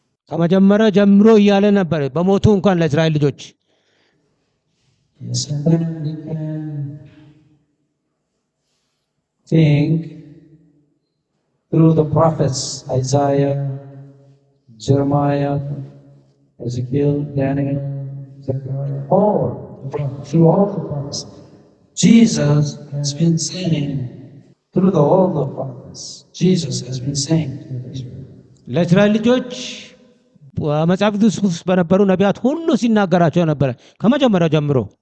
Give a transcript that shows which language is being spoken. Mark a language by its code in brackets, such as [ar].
[am] ከመጀመሪያ ጀምሮ እያለ ነበር በሞቱ እንኳን ለእስራኤል ልጆች። [en] Yes, and then we can think through the prophets, Isaiah, Jeremiah, Ezekiel, Daniel, Zechariah, through all the prophets. Jesus has been saying, through all the prophets, Jesus has been saying to Israel. [am] ለእስራኤል ልጆች መጽሐፍ ቅዱስ ውስጥ በነበሩ ነቢያት ሁሉ ሲናገራቸው ነበረ ከመጀመሪያው ጀምሮ።